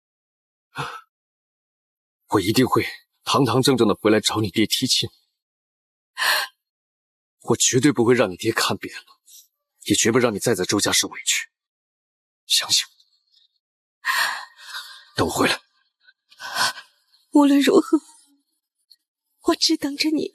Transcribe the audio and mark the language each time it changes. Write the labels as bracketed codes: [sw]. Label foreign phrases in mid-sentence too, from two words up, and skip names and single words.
[zh] 我一定會堂堂正正的回來找你爹提親。我絕對不會讓你爹看扁了，也絕不讓你再在周家受委屈。相信我，等我回來。無論如何，我只等着你。